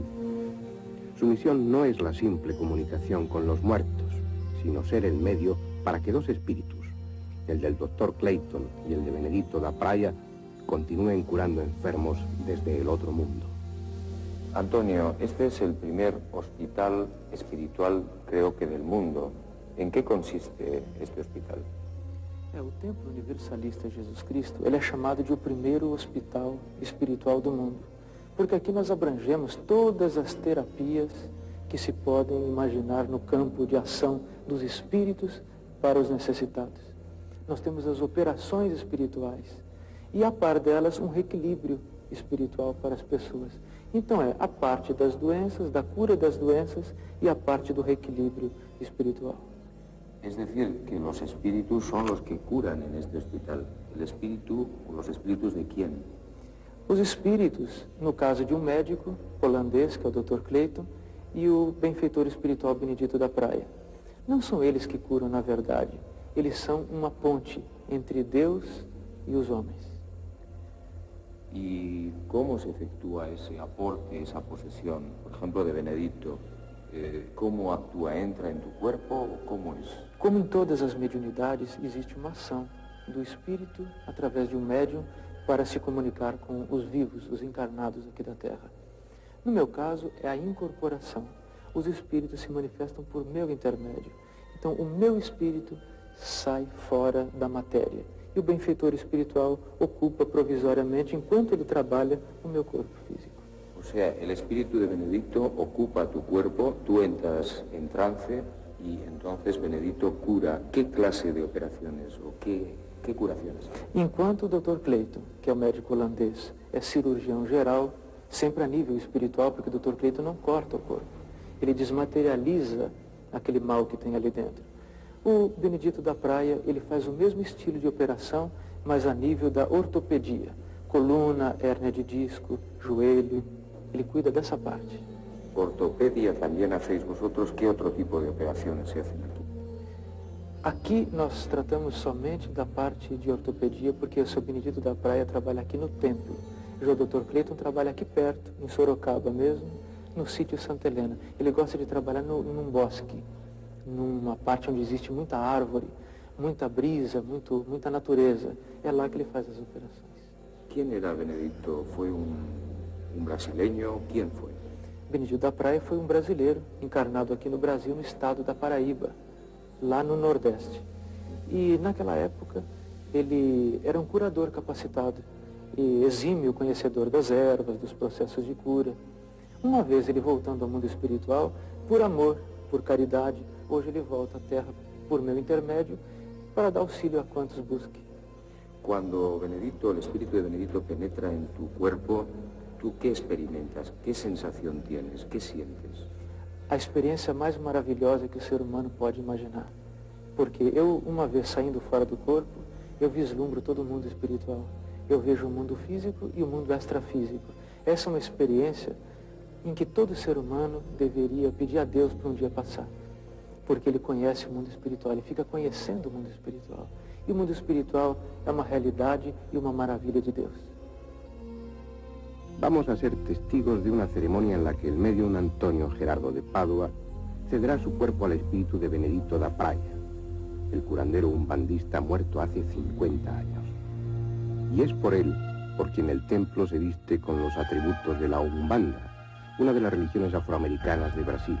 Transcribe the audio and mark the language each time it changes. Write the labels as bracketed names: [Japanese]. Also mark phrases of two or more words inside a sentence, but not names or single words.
[Spanish] Su misión no es la simple comunicación con los muertos, sino ser el medio para que dos espíritus, el del Dr. Clayton y el de Benedito da Praia, continúen curando enfermos desde el otro mundo. Antonio, este es el primer hospital espiritual, creo que del mundo. ¿En qué consiste este hospital? [Portuguese] O Templo Universalista Jesus Cristo, ele é chamado de o primeiro hospital espiritual do mundo, porque aqui nós abrangemos todas as terapias que se podem imaginar no campo de ação dos espíritos para os necessitados. Nós temos as operações espirituais e, a par delas, um reequilíbrio espiritual para as pessoas. Então é a parte das doenças, da cura das doenças e a parte do reequilíbrio espiritual. [Spanish] Es decir, que los espíritus son los que curan en este hospital. ¿El espíritu o los espíritus de quién? [Portuguese] Os espíritos, no caso de um médico holandês, que é o Dr. Clayton, e o benfeitor espiritual Benedito da Praia. Não são eles que curam, na verdade. Eles são uma ponte entre Deus e os homens. [Spanish] ¿Y cómo se efectúa ese aporte, esa posesión, por ejemplo, de Benedito? ¿Cómo actúa? ¿Entra en tu cuerpo o cómo es? [Portuguese] Como em todas as mediunidades, existe uma ação do espírito através de um médium para se comunicar com os vivos, os encarnados aqui da Terra. No meu caso, é a incorporação. Os espíritos se manifestam por meu intermédio. Então, o meu espírito sai fora da matéria. E o benfeitor espiritual ocupa provisoriamente, enquanto ele trabalha, o meu corpo físico. [Spanish] O sea, el espíritu de Benedicto ocupa tu cuerpo, tú entras en trance y entonces Benedito cura. ¿Qué clase de operaciones o qué curaciones? [Portuguese] Enquanto o Dr. Clayton, que é o médico holandês, é cirurgião geral, sempre a nível espiritual, porque o Dr. Clayton não corta o corpo. Ele desmaterializa aquele mal que tem ali dentro. O Benedito da Praia, ele faz o mesmo estilo de operação, mas a nível da ortopedia. Coluna, hérnia de disco, joelho, ele cuida dessa parte. [Spanish] Ortopedia también hacéis vosotros. ¿Qué otro tipo de operaciones se hacen aquí? [Portuguese] Aqui nós tratamos somente da parte de ortopedia, porque o seu Benedito da Praia trabalha aqui no templo. Já o Dr. Clayton trabalha aqui perto, em Sorocaba mesmo, no sítio Santa Helena. Ele gosta de trabalhar num bosque, numa parte onde existe muita árvore, muita brisa, muita natureza. É lá que ele faz as operações. [Spanish] ¿Quién era Benedito? ¿Fue un brasileño? ¿Quién fue? [Portuguese] Benedito da Praia foi um brasileiro, encarnado aqui no Brasil, no estado da Paraíba, lá no Nordeste. E naquela época ele era um curador capacitado e exímio conhecedor das ervas, dos processos de cura. Uma vez ele voltando ao mundo espiritual, por amor, por caridade, hoje ele volta à Terra por meu intermédio para dar auxílio a quantos busque. [Spanish] Cuando Benedito, el espíritu de Benedito penetra en tu cuerpo, ¿tú qué experimentas? ¿Qué sensación tienes? ¿Qué sientes? [Portuguese] A experiência mais maravilhosa que o ser humano pode imaginar. Porque eu, uma vez saindo fora do corpo, eu vislumbro todo o mundo espiritual. Eu vejo o mundo físico e o mundo extrafísico. Essa é uma experiência em que todo ser humano deveria pedir a Deus para um dia passar. Porque ele conhece o mundo espiritual, ele fica conhecendo o mundo espiritual. E o mundo espiritual é uma realidade e uma maravilha de Deus. [Spanish] Vamos a ser testigos de una ceremonia en la que el médium Antonio Gerardo de Padua cederá su cuerpo al espíritu de Benedito da Praia, el curandero umbandista muerto hace 50 años. Y es por él por quien el templo se viste con los atributos de la Umbanda, una de las religiones afroamericanas de Brasil.